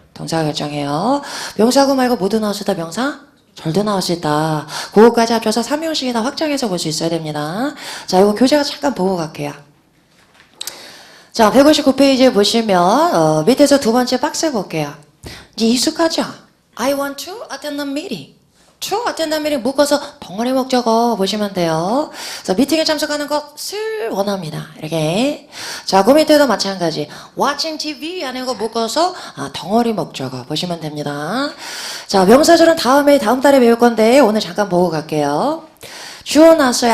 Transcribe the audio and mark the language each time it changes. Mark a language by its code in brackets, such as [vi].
[ko] 동사가 결정해요. 명사구 말고 뭐도 나올 수 있다, 명사? 절도 나올 수 있다. 그거까지 합쳐서 3형식이나 확장해서 볼 수 있어야 됩니다. 자, 이거 교재가 잠깐 보고 갈게요. 자, 159페이지에 보시면 밑에서 두 번째 박스 볼게요. 이제 익숙하죠? [en] I want to attend a meeting. to attend a meeting [ko] 묶어서 덩어리 목적어 보시면 돼요. 그래서 미팅에 참석하는 것을 원합니다. 이렇게. 자, 그 밑에도 마찬가지. [en] watching TV [ko] 하는 거 묶어서 덩어리 목적어 보시면 됩니다. 자, 명사절은 다음 달에 배울 건데 오늘 잠깐 보고 갈게요. 주어 나왔어요.